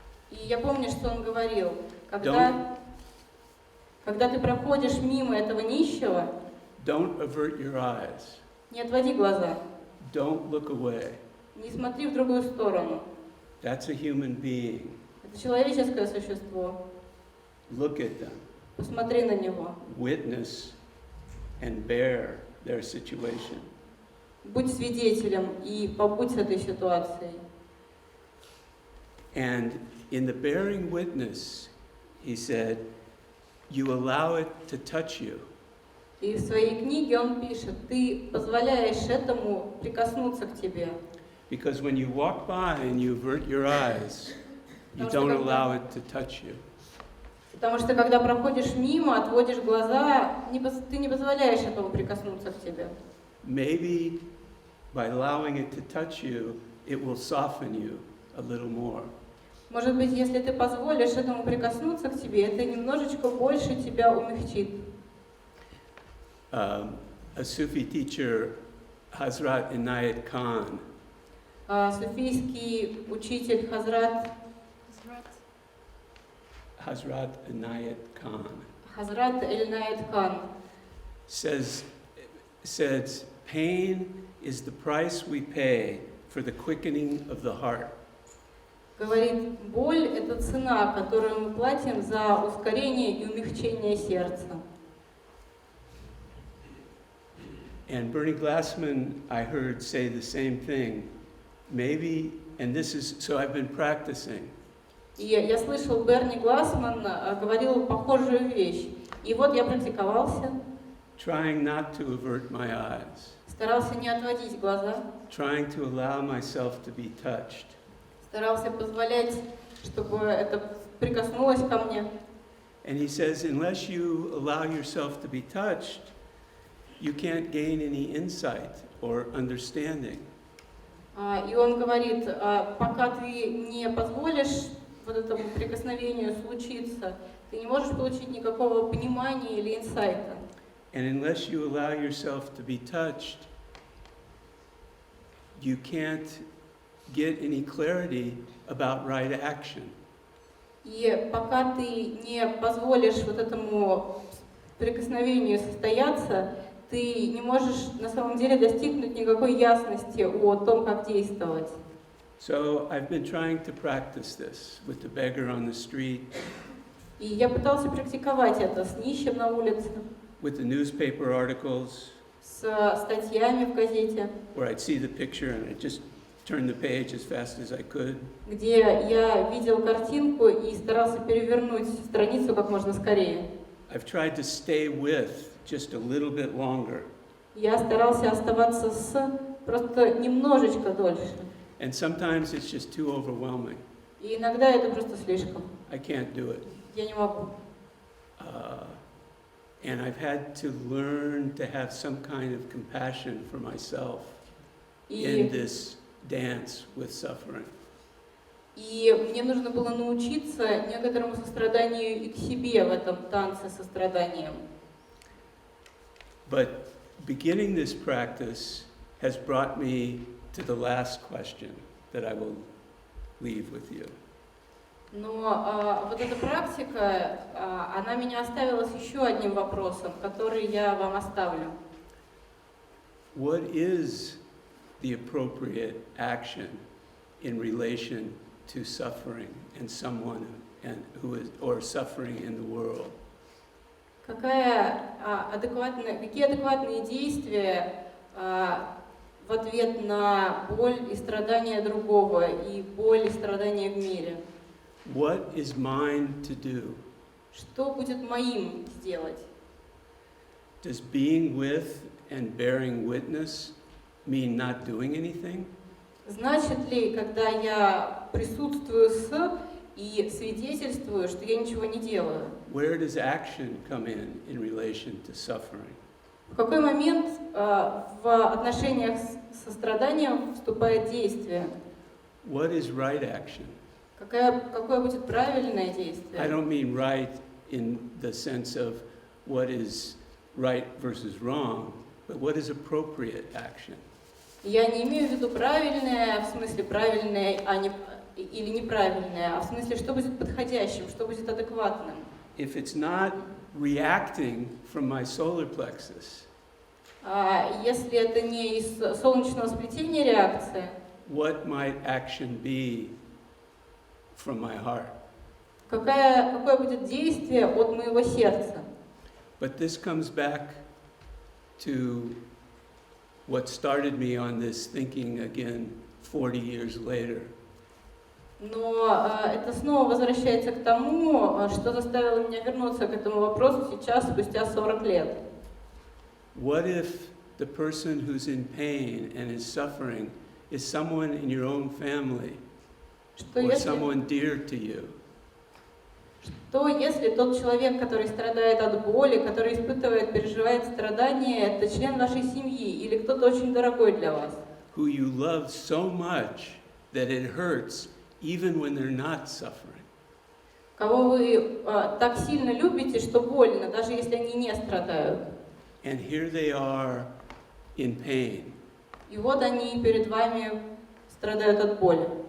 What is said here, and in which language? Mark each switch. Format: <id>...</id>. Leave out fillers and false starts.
<ru>И я помню, что он говорил, когда ты проходишь мимо этого нищего,</ru> <en>don't avert your eyes,</en> <ru>не отводи глаза,</ru> <en>don't look away.</en> <ru>не смотри в другую сторону.</ru> <en>That's a human being.</en> <ru>Это человеческое существо.</ru> <en>Look at them,</en> <ru>Посмотри на него.</ru> <en>witness and bear their situation.</en> <ru>Будь свидетелем и побудь с этой ситуацией.</ru> <en>And in the bearing witness, he said, you allow it to touch you.</en> <ru>И в своей книге он пишет, ты позволяешь этому прикоснуться к тебе.</ru> <en>Because when you walk by and you avert your eyes, you don't allow it to touch you.</en> <ru>Потому что когда проходишь мимо, отводишь глаза, ты не позволяешь этому прикоснуться к тебе.</ru> <en>Maybe by allowing it to touch you, it will soften you a little more.</en> <ru>Может быть, если ты позволишь этому прикоснуться к тебе, это немножечко больше тебя умягчит.</ru> <en>A Sufi teacher, Hazrat Inayat Khan,</en> <ru>Суфийский учитель Хазрат</ru> <en>Inayat Khan,</en> <ru>Эльнайет Хан</ru> <en>says, pain is the price we pay for the quickening of the heart.</en> <ru>говорит, боль – это цена, которую мы платим за ускорение и умягчение сердца.</ru> <en>And Bernie Glassman, I heard say the same thing. Maybe, and this is, so I've been practicing.</en> <ru>И я слышал, Берни Глассман говорил похожую вещь. И вот я практиковался.</ru> <en>Trying not to avert my eyes.</en> <ru>Старался не отводить глаза.</ru> <en>Trying to allow myself to be touched.</en> <ru>Старался позволять, чтобы это прикоснулось ко мне.</ru> <en>And he says, unless you allow yourself to be touched, you can't gain any insight or understanding.</en> <ru>И он говорит, пока ты не позволишь вот этому прикосновению случиться, ты не можешь получить никакого понимания или инсайта.</ru> <en>And unless you allow yourself to be touched, you can't get any clarity about right action.</en> <ru>И пока ты не позволишь вот этому прикосновению состояться, ты не можешь на самом деле достигнуть никакой ясности о том, как действовать.</ru> <en>So I've been trying to practice this with the beggar on the street.</en> <ru>И я пытался практиковать это с нищим на улице,</ru> <en>With the newspaper articles,</en> <ru>с статьями в газете,</ru> <en>where I'd see the picture and I'd just turn the page as fast as I could.</en> <ru>где я видел картинку и старался перевернуть страницу как можно скорее.</ru> <en>I've tried to stay with just a little bit longer.</en> <ru>Я старался оставаться с просто немножечко дольше.</ru> <en>And sometimes it's just too overwhelming.</en> <ru>И иногда это просто слишком.</ru> <en>I can't do it.</en> <ru>Я не могу.</ru> <en>And I've had to learn to have some kind of compassion for myself in this dance with suffering.</en> <ru>И мне нужно было научиться некоторому состраданию и к себе в этом танце со страданием.</ru> <en>But beginning this practice has brought me to the last question that I will leave with you.</en> <ru>Но вот эта практика, она меня оставила с еще одним вопросом, который я вам оставлю.</ru> <en>What is the appropriate action in relation to suffering and someone who is or suffering in the world?</en> <ru>Какие адекватные действия в ответ на боль и страдания другого и боль и страдания в мире?</ru> <en>What is mine to do?</en> <ru>Что будет моим сделать?</ru> <en>Does being with and bearing witness mean not doing anything?</en> <ru>Значит ли, когда я присутствую с и свидетельствую, что я ничего не делаю?</ru> <en>Where does action come in relation to suffering?</en> <ru>В какой момент в отношениях со страданием вступает действие?</ru> <en>What is right action?</en> <ru>Какое будет правильное</ru> <en>I</en> <ru>действие?</ru> <en>don't mean right in the sense of what is right versus wrong, but what is appropriate action?</en> <ru>Я не имею в виду правильное, в смысле правильное, или неправильное, а в смысле, что будет подходящим, что будет адекватным.</ru> <en>If it's not reacting from my solar plexus,</en> <ru>Если это не из солнечного сплетения реакция,</ru> <en>what might action be from my heart?</en> <ru>какое будет действие от моего сердца?</ru> <en>But this comes back to what started me on this thinking again 40 years later.</en> <ru>Но это снова возвращается к тому, что заставило меня вернуться к этому вопросу сейчас, спустя 40 лет.</ru> <en>What if the person who's in pain and is suffering is someone in your own family or someone dear to you?</en> <ru>Что если тот человек, который страдает от боли, который испытывает, переживает страдания, это член вашей семьи или кто-то очень дорогой для вас?</ru> <en>Who you love so much that it hurts even when they're not suffering.</en> <ru>Кого вы так сильно любите, что больно, даже если они не страдают. And here they are in pain. И вот они перед вами страдают от боли.</ru>